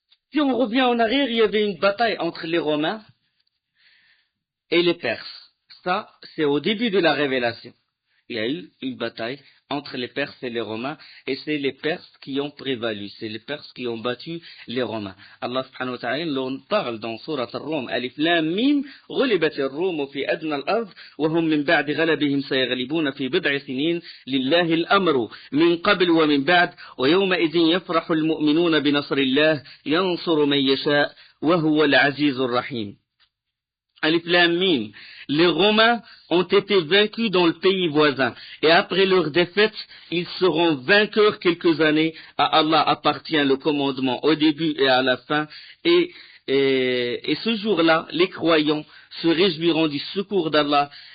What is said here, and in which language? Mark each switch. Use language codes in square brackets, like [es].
[fr] Si on revient en arrière, il y avait une bataille entre les Romains et les Perses. Ça, c'est au début de la révélation. Il y a eu une bataille entre les Perses et les Romains, et c'est les Perses qui ont prévalu, c'est les Perses qui ont battu les Romains. [ar] Allah subhanahu wa ta'ala [fr] l'on parle dans [ar] Surat Ar-Rum, Alif Lam Mim, غلبت الروم في أدنى الأرض وهم من بعد غلبهم سيغلبون في بضع سنين لله الأمر من قبل ومن بعد ويومئذ يفرح المؤمنون بنصر الله ينصر من يشاء وهو العزيز الرحيم. Alif Lam Mim. [fr] Les Romains ont été vaincus dans le pays voisin. Et après leur défaite, ils seront vainqueurs quelques années. À Allah appartient le commandement au début et à la fin. Et ce jour-là, les croyants se réjouiront du secours d'Allah.